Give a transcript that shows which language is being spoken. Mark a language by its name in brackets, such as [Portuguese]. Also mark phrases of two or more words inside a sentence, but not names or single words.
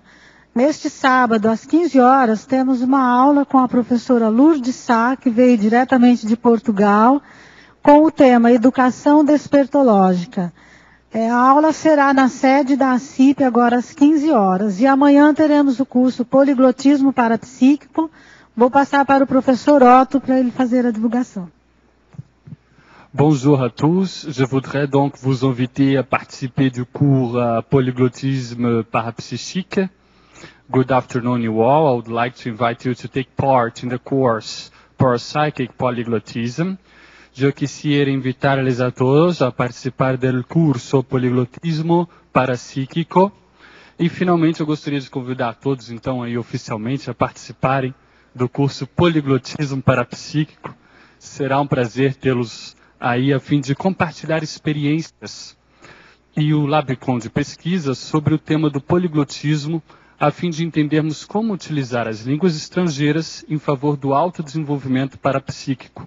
[Portuguese] Neste sábado, às 15 horas, temos uma aula com a professora Lourdes Sá, que veio diretamente de Portugal, com o tema Educação Despertológica. A aula será na sede da ACIP, agora às 15 horas. E amanhã teremos o curso Poliglotismo Parapsíquico. Vou passar para o professor Otto para ele fazer a divulgação. [French] Bonjour à tous, je voudrais donc vous inviter à participer du cours Polyglottisme parapsychique. [English] Good afternoon, you all. I would like to invite you to take part in the course Parapsychic Polyglotism. [Spanish] Eu quisiera invitarles a todos a participar del curso Poliglotismo Parapsíquico. [Portuguese] E, finalmente, eu gostaria de convidar a todos, então, aí, oficialmente, a participarem do curso Poliglotismo Parapsíquico. Será um prazer tê-los aí a fim de compartilhar experiências e o Labicon de pesquisa sobre o tema do poliglotismo, a fim de entendermos como utilizar as línguas estrangeiras em favor do autodesenvolvimento parapsíquico.